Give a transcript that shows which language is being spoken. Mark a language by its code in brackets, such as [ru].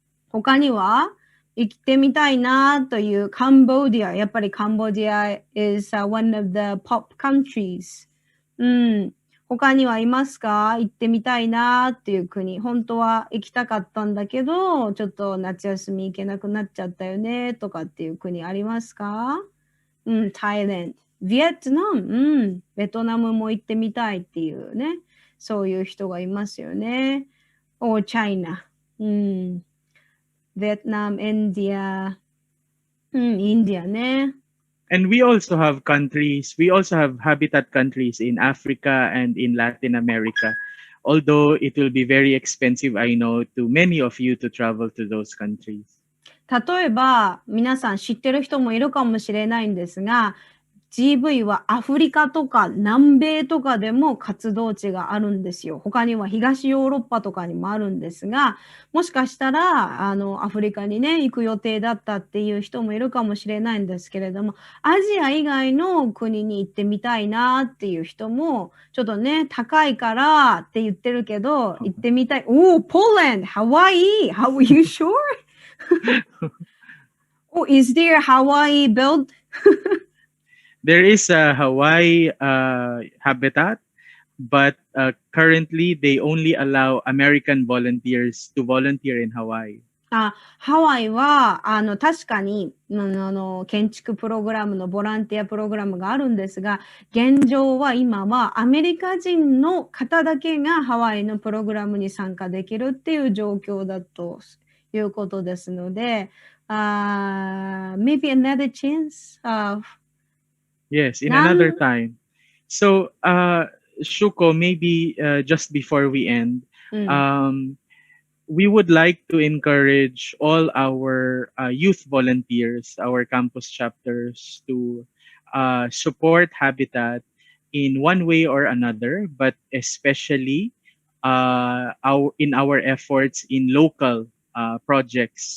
[ja] 他には行ってみたいなというカンボジア。やっぱりカンボジア [en] is one of the pop countries. [ja] 他にはいますか？行ってみたいなっていう国。本当は行きたかったんだけど、ちょっと夏休み行けなくなっちゃったよねとかっていう国ありますか？タイランド。ビエトナム。ベトナムも行ってみたいっていうね。そういう人がいますよね。チャイナ。Vietnam, India, India ね。 [en] And we also have habitat countries in Africa and in Latin America. Although it will be very expensive, I know, to many of you to travel to those countries. [ja] 例えば、皆さん知ってる人もいるかもしれないんですが、GV はアフリカとか南米とかでも活動地があるんですよ。他には東ヨーロッパとかにもあるんですが、もしかしたらアフリカにね行く予定だったっていう人もいるかもしれないんですけれども、アジア以外の国に行ってみたいなっていう人もちょっとね高いからって言ってるけど行ってみたい。 [en] Poland, Hawaii, how are you sure? Is there Hawaii built? There is a Hawaii habitat, but currently they only allow American volunteers to volunteer in Hawaii. [ja] ハワイは、確かに、建築プログラムのボランティアプログラムがあるんですが、現状は今はアメリカ人の方だけがハワイのプログラムに参加できるっていう状況だということですので、 [en] maybe another chance of Yes, in another time. So, Shuko, maybe just before we end, we would like to encourage all our youth volunteers, our campus chapters, to support Habitat in one way or another, but especially in our efforts in local projects.